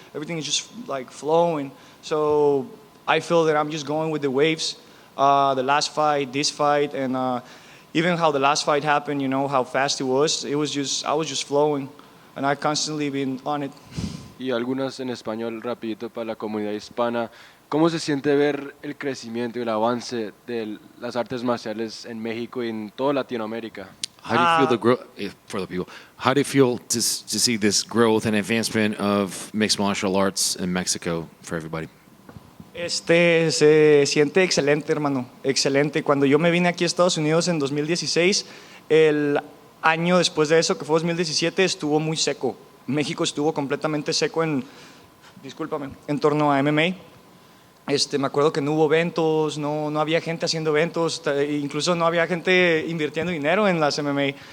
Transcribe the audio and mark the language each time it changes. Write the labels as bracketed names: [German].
[English] Everything is just like flowing. So I feel that I'm just going with the waves. The last fight, this fight, and even how the last fight happened, you know, how fast it was. I was just flowing, and I constantly been on it. [Spanish] Y algunas en español rapidito para la comunidad hispana. ¿Cómo se siente ver el crecimiento y el avance de las artes marciales en México y en toda Latinoamérica? [English] How do you feel the growth for the people? How do you feel to see this growth and advancement of mixed martial arts in Mexico for everybody? [Spanish] Se siente excelente, hermano, excelente. Cuando yo me vine aquí a Estados Unidos en 2016, el año después de eso, que fue 2017, estuvo muy seco. México estuvo completamente seco en torno a MMA. Me acuerdo que no hubo eventos, no había gente haciendo eventos, incluso no había gente invirtiendo dinero en las MMA.